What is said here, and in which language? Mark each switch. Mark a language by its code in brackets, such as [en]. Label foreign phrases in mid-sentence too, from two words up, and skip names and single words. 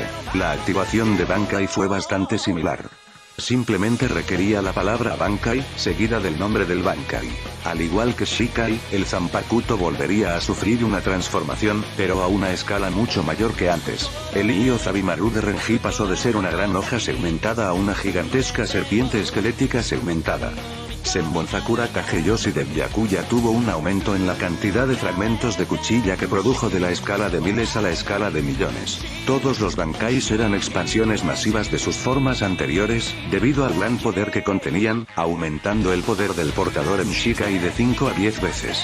[es] La activación de Bankai fue bastante similar. Simplemente requería la palabra Bankai, seguida del nombre del Bankai. Al igual que Shikai, el Zanpakuto volvería a sufrir una transformación, pero a una escala mucho mayor que antes. El Io Zabimaru de Renji pasó de ser una gran hoja segmentada a una gigantesca serpiente esquelética segmentada. Senbon Sakura Kageyoshi de Byakuya tuvo un aumento en la cantidad de fragmentos de cuchilla que produjo de la escala de miles a la escala de millones. Todos los Bankais eran expansiones masivas de sus formas anteriores, debido al gran poder que contenían, aumentando el poder del portador en Shikai de 5 a 10 veces.